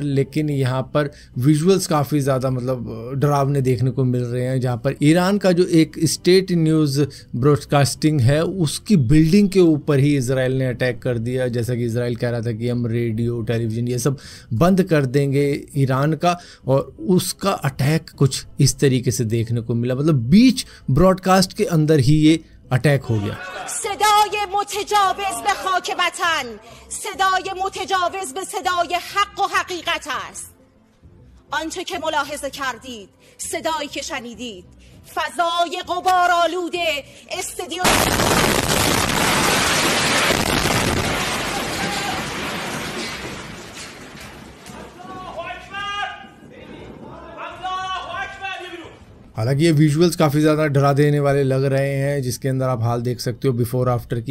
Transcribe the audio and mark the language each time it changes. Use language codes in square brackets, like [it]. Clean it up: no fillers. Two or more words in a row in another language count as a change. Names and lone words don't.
[hi] लेकिन यहाँ पर विजुअल्स काफ़ी ज़्यादा मतलब डरावने देखने को मिल रहे हैं, जहाँ पर ईरान का जो एक [en] state news broadcasting [hi] है उसकी बिल्डिंग के ऊपर ही इजराइल ने अटैक कर दिया। जैसा कि इजराइल कह रहा था कि हम रेडियो, टेलीविज़न ये सब बंद कर देंगे ईरान का, और उसका अटैक कुछ इस तरीके से देखने को मिला। मतलब बीच ब्रॉडकास्ट के अंदर ही ये अटैक हो गया। [fa] صدای متجاوز به خاک وطن، صدای متجاوز به صدای حق و حقیقت است. آنچه که ملاحظه کردید، صدایی که شنیدید، فضای غبارآلود استادیوم [hi] हालांकि ये विजुअल्स काफ़ी ज़्यादा डरा देने वाले लग रहे हैं, जिसके अंदर आप हाल देख सकते हो [en] before after [hi] की।